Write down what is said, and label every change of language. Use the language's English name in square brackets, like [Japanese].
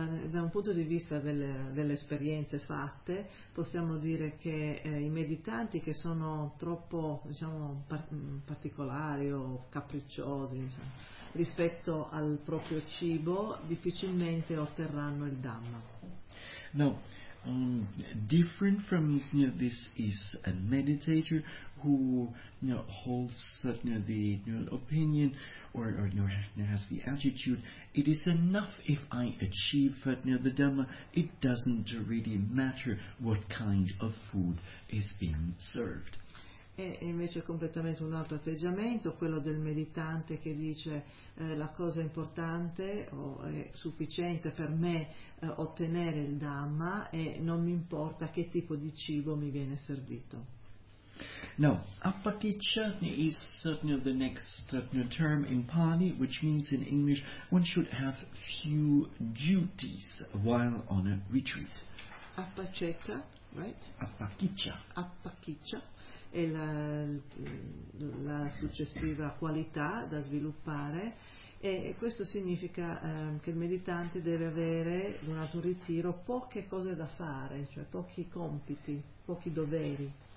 [Italian] Da un punto di vista delle esperienze fatte, possiamo dire che i meditanti che sono troppo, diciamo, particolari o capricciosi, insomma, rispetto al proprio cibo, difficilmente otterranno il Dhamma. No. [English] Different from this is a meditator who holds the opinion or has the attitude, it is enough if I achieve the Dhamma, it doesn't really matter what kind of food is being served. [Italian] E invece è completamente un altro atteggiamento, quello del meditante che dice la cosa importante o è sufficiente per me ottenere il Dhamma e non mi importa che tipo di cibo mi viene servito. [English] Now, apaticca is certainly the next term in Pali, which means in English one should have few duties while on a retreat. Apaccetta, right? [Pali] Apaticca. Apaticca. [Italian] E la successiva qualità da sviluppare, e questo significa che il meditante deve avere durante un ritiro poche cose da fare, cioè pochi compiti, pochi doveri.